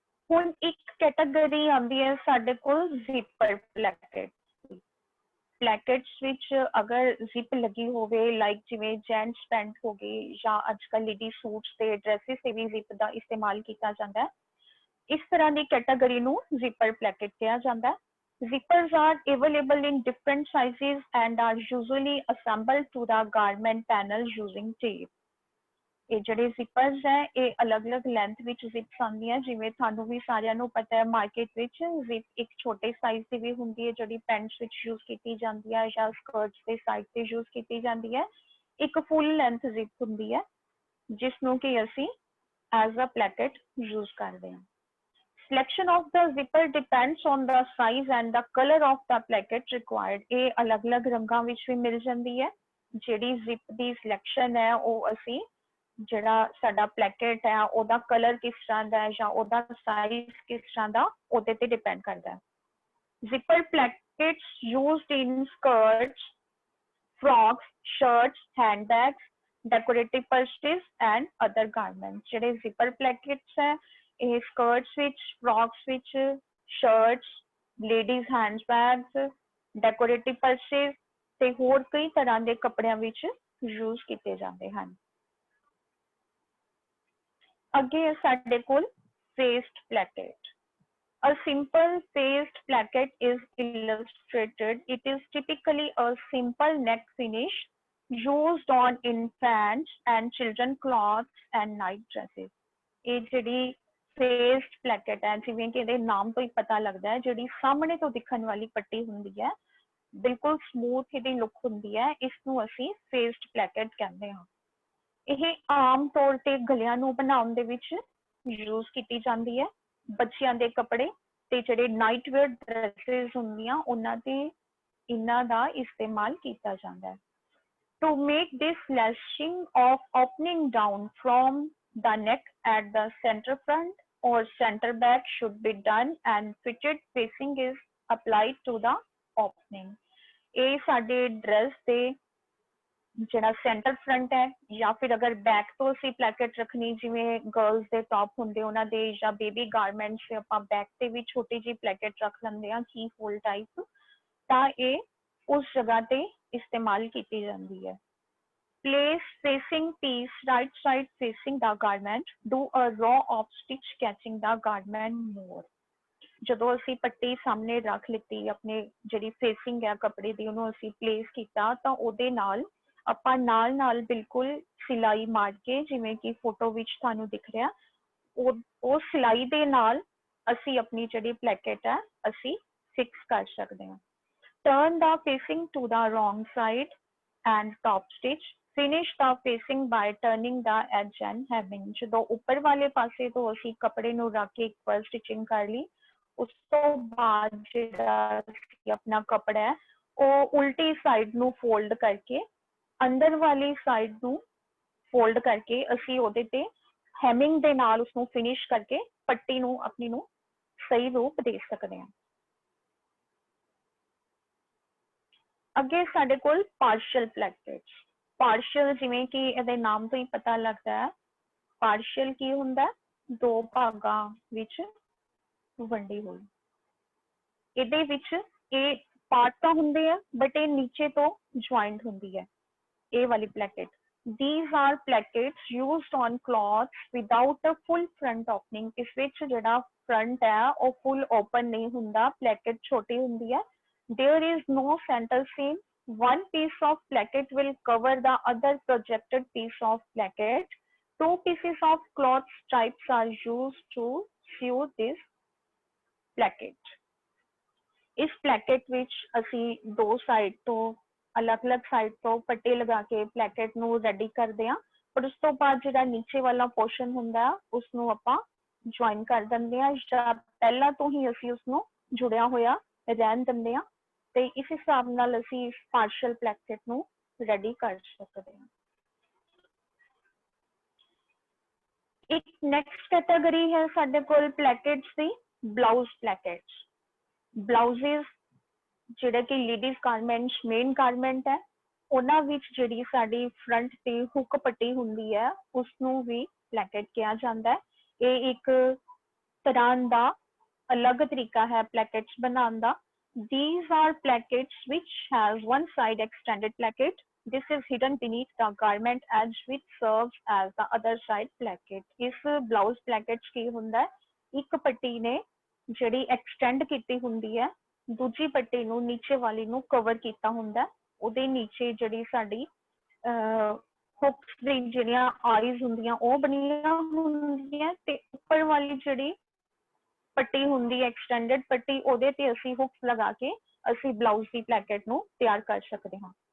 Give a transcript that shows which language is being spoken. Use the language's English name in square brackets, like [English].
[Punjabi] ਹੁਣ ਇੱਕ ਕੈਟਾਗਰੀ ਆਉਂਦੀ ਹੈ ਸਾਡੇ ਕੋਲ ਜ਼ਿਪਰ ਪਲੈਕਟ। ਪਲੈਕਟਸ ਵਿੱਚ ਅਗਰ ਜ਼ਿਪ ਲੱਗੀ ਹੋਵੇ, ਲਾਈਕ ਜਿਵੇਂ ਜੈਂਟਸ ਪੈਂਟ ਹੋ ਗਈ ਜਾਂ ਅੱਜ ਕੱਲ੍ਹ ਲੇਡੀ ਸੂਟਸ ਤੇ ਡਰੈਸਿਸ ਤੇ ਵੀ ਜ਼ਿਪ ਦਾ ਇਸਤੇਮਾਲ ਕੀਤਾ ਜਾਂਦਾ ਹੈ। ਇਸ ਤਰ੍ਹਾਂ ਦੀ ਕੈਟਾਗਰੀ ਨੂੰ ਜ਼ਿਪਰ ਪਲੈਕਟ ਕਿਹਾ ਜਾਂਦਾ ਹੈ। [English] Zippers are available in different sizes and are usually assembled to the garment panel using tape. [Punjabi] ਇਹ ਜਿਹੜੇ ਜ਼ਿਪਰਸ ਹੈ ਇਹ ਅਲੱਗ-ਅਲੱਗ ਲੈਂਥ ਵਿੱਚ ਜ਼ਿਪਸ ਆਉਂਦੀਆਂ, ਜਿਵੇਂ ਤੁਹਾਨੂੰ ਵੀ ਸਾਰਿਆਂ ਨੂੰ ਪਤਾ ਹੈ ਮਾਰਕੀਟ ਵਿੱਚ ਜ਼ਿਪ ਇੱਕ ਛੋਟੇ ਸਾਈਜ਼ ਦੀ ਵੀ ਹੁੰਦੀ ਹੈ ਜਿਹੜੀ ਪੈਂਟਸ ਵਿੱਚ ਯੂਜ਼ ਕੀਤੀ ਜਾਂਦੀ ਹੈ ਜਾਂ ਸਕਰਟਸ ਦੇ ਸਾਈਡ ਤੇ ਯੂਜ਼ ਕੀਤੀ ਜਾਂਦੀ ਹੈ। ਇੱਕ ਫੁੱਲ ਲੈਂਥ ਜ਼ਿਪ ਹੁੰਦੀ ਹੈ ਜਿਸ ਨੂੰ ਕਿ ਅਸੀਂ ਐਜ਼ ਅ ਪਲੈਕਟ ਯੂਜ਼ ਕਰਦੇ ਹਾਂ। [English] Selection of the zipper depends on the size and the color of the placket required. [Punjabi] ਇਹ ਅਲੱਗ-ਅਲੱਗ ਰੰਗਾਂ ਵਿੱਚ ਵੀ ਮਿਲ ਜਾਂਦੀ ਹੈ। ਜਿਹੜੀ ਜ਼ਿਪ ਦੀ ਸਿਲੈਕਸ਼ਨ ਹੈ ਉਹ ਅਸੀਂ ਜਿਹੜਾ ਸਾਡਾ ਪਲੈਕਟ ਹੈ ਉਹਦਾ ਕਲਰ ਕਿਸ ਤਰ੍ਹਾਂ ਦਾ ਹੈ ਜਾਂ ਉਹਦਾ ਸਾਈਜ਼ ਕਿਸ ਤਰ੍ਹਾਂ ਦਾ ਉਹਦੇ ਤੇ ਡਿਪੈਂਡ ਕਰਦਾ ਹੈ। [English] Zipper plackets used in skirts, frocks, shirts, handbags, decorative purses and other garments. [Punjabi] ਜਿਹੜੇ zipper plackets ਹੈ ਇਹ ਸਕਰਟਸ ਵਿੱਚ, ਫਰॉक्स ਵਿੱਚ, shirts, ladies handbags, decorative Parsis ਤੇ ਹੋਰ ਕਈ ਤਰ੍ਹਾਂ ਦੇ ਕੱਪੜਿਆਂ ਵਿੱਚ ਯੂਜ਼ ਕੀਤੇ ਜਾਂਦੇ ਹਨ। ਅੱਗੇ ਸਾਡੇ ਕੋਲ faced ਪਲੈਕਟ। [English] A simple faced placket is illustrated. It is typically a simple neck finish used on infants and children clothes and night dresses. [Punjabi] ਇਹ ਜਿਹੜੀ ਫੇਸਡ ਪਲੈਕਟ ਹੈ, ਜਿਵੇਂ ਕਿ ਇਹਦੇ ਨਾਮ ਤੋਂ ਹੀ ਪਤਾ ਲੱਗਦਾ ਹੈ, ਜਿਹੜੀ ਸਾਹਮਣੇ ਤੋਂ ਦਿਖਣ ਵਾਲੀ ਪੱਟੀ ਹੁੰਦੀ ਹੈ, ਬਿਲਕੁਲ ਸਮੂਥ ਇਹਦੀ ਲੁੱਕ ਹੁੰਦੀ ਹੈ, ਇਸ ਨੂੰ ਅਸੀਂ ਫੇਸਡ ਪਲੈਕਟ ਕਹਿੰਦੇ ਹਾਂ। ਇਹ ਆਮ ਤੌਰ ਤੇ ਗਲਿਆਂ ਨੂੰ ਬਣਾਉਣ ਦੇ ਵਿੱਚ ਯੂਜ਼ ਕੀਤੀ ਜਾਂਦੀ ਹੈ। ਬੱਚਿਆਂ ਦੇ ਕੱਪੜੇ ਤੇ ਜਿਹੜੇ ਨਾਈਟ ਵੇਅਰ ਡਰੈਸਿਸ ਹੁੰਦੀਆਂ ਉਹਨਾਂ ਤੇ ਇਹਨਾਂ ਦਾ ਇਸਤੇਮਾਲ ਕੀਤਾ ਜਾਂਦਾ ਹੈ। [English] To make this lashing of opening down from the neck at the center front or center back should be done and fitted facing is applied to the opening. [Punjabi] ਇਹ ਸਾਡੇ ਡਰੈਸ ਤੇ ਜਿਹੜਾ ਸੈਂਟਰ ਫਰੰਟ ਹੈ ਜਾਂ ਫਿਰ ਅਗਰ back ਤੋਂ ਅਸੀਂ ਪਲੈਕਟ ਰੱਖਣੀ, ਜਿਵੇਂ ਗਰਲਸ ਦੇ ਟੌਪ ਹੁੰਦੇ ਉਹਨਾਂ ਦੇ ਜਾਂ ਬੇਬੀ ਗਾਰਮੈਂਟਸ ਤੇ ਆਪਾਂ ਬੈਕ ਤੇ ਵੀ ਛੋਟੀ ਜਿਹੀ ਪਲੈਕਟ ਰੱਖ ਲੈਂਦੇ ਹਾਂ ਕੀ ਹੋਲ ਟਾਈਪ, ਤਾਂ ਇਹ ਉਸ ਜਗ੍ਹਾ ਤੇ ਇਸਤੇਮਾਲ ਕੀਤੀ ਜਾਂਦੀ ਹੈ। [English] Place facing piece right side facing the garment. Do a row of stitch catching the garment more. [Punjabi] ਜਦੋਂ ਅਸੀਂ ਪੱਟੀ ਸਾਹਮਣੇ ਰੱਖ ਲਿੱਤੀ, ਆਪਣੇ ਜਿਹੜੀ ਫੇਸਿੰਗ ਹੈ ਕੱਪੜੇ ਦੀ ਉਹਨੂੰ ਅਸੀਂ ਪਲੇਸ ਕੀਤਾ, ਤਾਂ ਉਹਦੇ ਨਾਲ ਆਪਾਂ ਨਾਲ ਬਿਲਕੁਲ ਸਿਲਾਈ ਮਾਰ ਕੇ, ਜਿਵੇਂ ਕਿ ਫੋਟੋ ਵਿੱਚ ਤੁਹਾਨੂੰ ਦਿਖ ਰਿਹਾ, ਉਹ ਸਿਲਾਈ ਦੇ ਨਾਲ ਅਸੀਂ ਆਪਣੀ ਜਿਹੜੀ ਪਲੈਕਟ ਹੈ ਅਸੀਂ ਫਿਕਸ ਕਰ ਸਕਦੇ ਹਾਂ। [English] Turn the facing to the wrong side and top stitch. Finish the facing by turning the edge and hemming. [Punjabi] ਜਦੋਂ ਉੱਪਰ ਵਾਲੇ ਪਾਸੇ ਤੋਂ ਅਸੀਂ ਕੱਪੜੇ ਨੂੰ ਰੱਖ ਕੇ ਇੱਕ ਵਾਰ ਸਟਿਚਿੰਗ ਕਰ ਲਈ, ਉਸ ਤੋਂ ਬਾਅਦ ਜਿਹੜਾ ਆਪਣਾ ਕੱਪੜਾ ਹੈ ਉਹ ਉਲਟੀ ਸਾਈਡ ਨੂੰ ਫੋਲਡ ਕਰਕੇ ਅੰਦਰ ਵਾਲੀ ਸਾਈਡ ਨੂੰ ਫੋਲਡ ਕਰਕੇ ਅਸੀਂ ਉਹਦੇ ਤੇ ਹੈਮਿੰਗ ਦੇ ਨਾਲ ਉਸਨੂੰ ਫਿਨਿਸ਼ ਕਰਕੇ ਪੱਟੀ ਨੂੰ ਆਪਣੀ ਨੂੰ ਸਹੀ ਰੂਪ ਦੇ ਸਕਦੇ ਹਾਂ। ਅੱਗੇ ਸਾਡੇ ਕੋਲ ਪਾਰਸ਼ਲ ਪਲੈਕਟਸ। ਪਾਰਸ਼ਲ ਜਿਵੇਂ ਕਿ ਇਹਦੇ ਨਾਮ ਤੋਂ ਹੀ ਪਤਾ ਲੱਗਦਾ ਹੈ, ਪਾਰਸ਼ਲ ਕੀ ਹੁੰਦਾ, ਦੋ ਭਾਗਾਂ ਵਿੱਚ ਵੰਡੀ ਹੋਈ। ਇਹਦੇ ਵਿੱਚ ਇਹ ਪਾਰਟ ਤਾਂ ਹੁੰਦੇ ਆ ਬਟ ਇਹ ਨੀਚੇ ਤੋਂ ਜੁਆਇੰਟ ਹੁੰਦੀ ਹੈ ਇਹ ਵਾਲੀ ਪਲੈਕਟ। [English] These are plackets used on cloths without a full front opening. [Punjabi] ਇਸ ਵਿੱਚ ਜਿਹੜਾ ਫਰੰਟ ਹੈ ਉਹ ਫੁੱਲ ਓਪਨ ਨਹੀਂ ਹੁੰਦਾ, ਪਲੈਕਟ ਛੋਟੀ ਹੁੰਦੀ ਹੈ। [English] There is no center seam. One piece of placket will cover the other projected piece of placket. Two pieces of cloth stripes are used to sew this placket. [Punjabi] इस placket ਵਿੱਚ ਅਸੀਂ ਦੋ ਸਾਈਡ ਤੋਂ ਅਲੱਗ-ਅਲੱਗ ਸਾਈਡ ਤੋਂ ਪੱਟੀ ਲਗਾ ਕੇ placket ਨੂੰ ready ਕਰਦੇ ਹਾਂ। ਪਰ ਉਸ ਤੋਂ ਬਾਅਦ ਜਿਹੜਾ ਨੀਚੇ ਵਾਲਾ ਪੋਰਸ਼ਨ ਹੁੰਦਾ ਉਸ ਨੂੰ ਆਪਾਂ ਜੁਆਇਨ ਕਰ ਦਿੰਦੇ ਹਾਂ ਜਾਂ ਪਹਿਲਾਂ ਤੋਂ ਹੀ ਅਸੀਂ ਉਸ ਨੂੰ ਜੁੜਿਆ ਹੋਇਆ ਰਹਿਣ ਦਿੰਦੇ ਹਾਂ ਤੇ ਇਸ ਹਿਸਾਬ ਨਾਲ ਅਸੀਂ ਇਸ ਪਾਰਸ਼ਲ placket ਨੂੰ ਰੈਡੀ ਕਰ ਸਕਦੇ ਹਾਂ। ਇੱਕ ਨੈਕਸਟ ਕੈਟਾਗਰੀ ਹੈ ਸਾਡੇ ਕੋਲ plackets ਦੀ, ਬਲਾਊਜ਼ plackets। ਬਲਾਊਜ਼ਸ ਜਿਹੜੇ ਕਿ ਲੇਡੀਜ਼ ਗਾਰਮੈਂਟਸ ਮੇਨ ਗਾਰਮੈਂਟ ਹੈ ਉਹਨਾਂ ਵਿੱਚ ਜਿਹੜੀ ਸਾਡੀ ਫਰੰਟ ਤੇ ਹੁੱਕ ਪੱਟੀ ਹੁੰਦੀ ਹੈ ਉਸ ਨੂੰ ਵੀ placket ਕਿਹਾ ਜਾਂਦਾ ਹੈ। ਇਹ ਇੱਕ ਤਰ੍ਹਾਂ ਦਾ ਅਲੱਗ ਤਰੀਕਾ ਹੈ plackets ਬਣਾਉਣ ਦਾ। [English] These are plackets which has one side extended placket. This is hidden beneath the garment edge which serves as the other side placket. [Punjabi] ਇਸ blouse plackets ਕੀ ਹੁੰਦਾ ਹੈ, ਇੱਕ ਪੱਟੀ ਨੇ ਜਿਹੜੀ extend ਕੀਤੀ ਹੁੰਦੀ ਹੈ ਦੂਜੀ ਪੱਟੀ ਨੂੰ ਨੀਚੇ ਵਾਲੀ ਨੂੰ ਕਵਰ ਕੀਤਾ ਹੁੰਦਾ, ਉਹਦੇ ਨੀਚੇ ਜਿਹੜੀ ਸਾਡੀ ਹੁੱਕਸ ਦੀ ਜਿਹੜੀਆਂ ਆਈਜ਼ ਹੁੰਦੀਆਂ ਉਹ ਬਣੀਆਂ ਹੁੰਦੀਆਂ ਤੇ ਉੱਪਰ ਵਾਲੀ ਜਿਹੜੀ ਪੱਟੀ ਹੁੰਦੀ ਹੈ ਐਕਸਟੈਂਡਡ ਪੱਟੀ ਉਹਦੇ ਤੇ ਅਸੀਂ ਹੁੱਕਸ ਲਗਾ ਕੇ ਅਸੀਂ ਬਲਾਊਜ਼ ਦੀ placket ਨੂੰ ਤਿਆਰ ਕਰ ਸਕਦੇ ਹਾਂ।